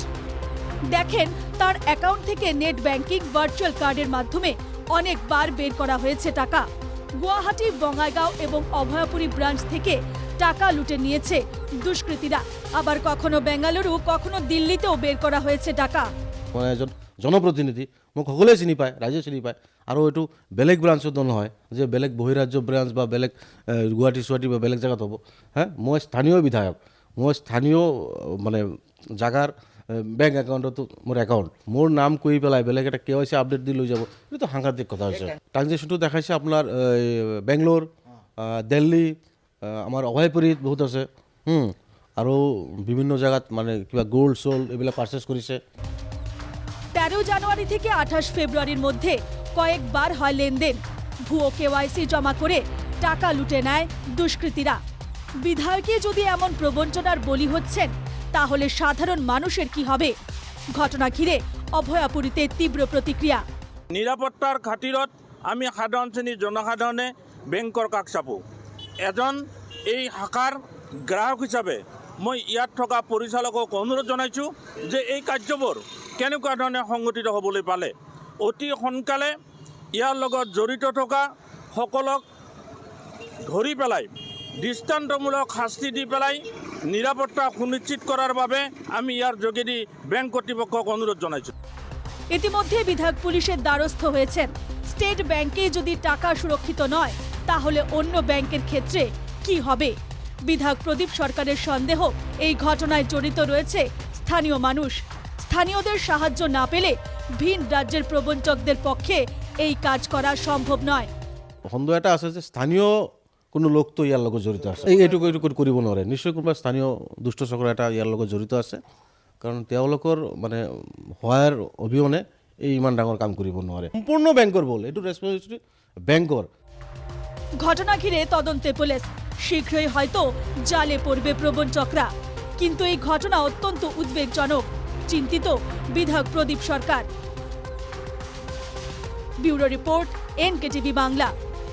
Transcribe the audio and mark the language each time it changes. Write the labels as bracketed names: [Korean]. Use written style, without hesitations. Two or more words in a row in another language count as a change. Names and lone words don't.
[Bangla] দেখেন তার অ্যাকাউন্ট থেকে [English] net banking, [Bangla] ভার্চুয়াল কার্ডের মাধ্যমে অনেকবার বের করা হয়েছে টাকা। গুয়াহাটি, বঙ্গাইগাঁও এবং অভয়াপুরী ব্রাঞ্চ থেকে টাকা লুটে নিয়েছে দুষ্কৃতীরা। আবার কখনো বেঙ্গালুরু, কখনো দিল্লিতেও বের করা হয়েছে টাকা। [Assamese] এজন জনপ্ৰতিনিধি মোক সকলোৱে চিনি পায়, ৰাইজে চিনি পায়। আৰু এইটো বেলেগ ব্ৰাঞ্চত নহয় যে বেলেগ বহিৰাজ্য ব্ৰাঞ্চ বা বেলেগ গুৱাহাটী চুৱাহাটী বা বেলেগ জেগাত হ'ব। মই স্থানীয় বিধায়ক, মই স্থানীয় মানে জাগাৰ বেংক একাউণ্টতো মোৰ একাউণ্ট, মোৰ নাম কৰি পেলাই বেলেগ এটা [English] KYC update [Assamese] দি লৈ যাব, এইটো সাংঘাতিক কথা হৈছে। ট্ৰানজেকশ্যনটো দেখাইছে আপোনাৰ বেংগলোৰ, দিল্লী, আমাৰ অভয়পুৰীত বহুত আছে, আৰু বিভিন্ন জেগাত মানে কিবা গোল্ড চোল্ড এইবিলাক পাৰ্চেছ কৰিছে। [Bangla] 13 জানুয়ারি থেকে 28 ফেব্রুয়ারির মধ্যে কয়েকবার হয় লেনদেন। ভুয়ো KYC জমা করে টাকা লুটে নেয় দুষ্কৃতীরা। বিধায়কে যদি এমন প্রবঞ্চনার বলি হচ্ছেন, তাহলে সাধারণ মানুষের কি হবে? ঘটনা ঘিরে অভয়াপুরীতে তীব্র প্রতিক্রিয়া। [Assamese] নিরাপত্তার খাতিৰত আমি সাধাৰণ শ্ৰেণীৰ জনসাধাৰণে বেংকৰ কাষ চাপোঁ। এজন এই শাখাৰ গ্ৰাহক হিচাপে মই ইয়াত থকা পৰিচালকক অনুৰোধ জনাইছোঁ যে এই কাৰ্যবোৰ কেনেকুৱা ধৰণে সংগঠিত হ'বলৈ পালে অতি সোনকালে ইয়াৰ লগত জড়িত থকা সকলক ধৰি পেলাই দৃষ্টান্তমূলক শাস্তি দি পেলাই নিৰাপত্তা সুনিশ্চিত কৰাৰ বাবে আমি ইয়াৰ যোগেদি বেংক কৰ্তৃপক্ষক অনুৰোধ জনাইছোঁ। [Bangla] ইতিমধ্যে বিধায়ক পুলিশের দ্বারস্থ হয়েছেন। স্টেট ব্যাংকে যদি টাকা সুরক্ষিত নয়, তাহলে অন্য ব্যাংকের ক্ষেত্রে কি হবে? বিধায়ক প্রদীপ সরকারের সন্দেহ এই ঘটনায় জড়িত রয়েছে স্থানীয় মানুষ। স্থানীয়দের সাহায্য না পেলে ভিন রাজ্যের প্রবঞ্চকদের পক্ষে এই কাজ করা সম্ভব নয়। [Assamese] সন্দেহ এটা আছে যে স্থানীয় কোনো লোকটো ইয়াৰ লগত জড়িত আছে। এইটো কৰিব নোৱাৰে, নিশ্চয় কোনোবা স্থানীয় দুষ্ট চক্ৰ এটা ইয়াৰ লগত জড়িত আছে, কাৰণ তেওঁলোকৰ মানে সহায়ৰ অবিহনে এই ইমান ডাঙৰ কাম কৰিব নোৱাৰে। সম্পূৰ্ণ বেংকৰ বল, এইটো ৰেছপন্সিবিলিটি বেংকৰ। [Bangla] ঘটনা ঘিরে তদন্তে পুলিশ। শীঘ্রই হয়তো জালে পড়বে প্রবঞ্চকরা। কিন্তু এই ঘটনা অত্যন্ত উদ্বেগজনক। চিন্তিত বিধায়ক প্রদীপ সরকার। ব্যুরো রিপোর্ট, NKTV বাংলা।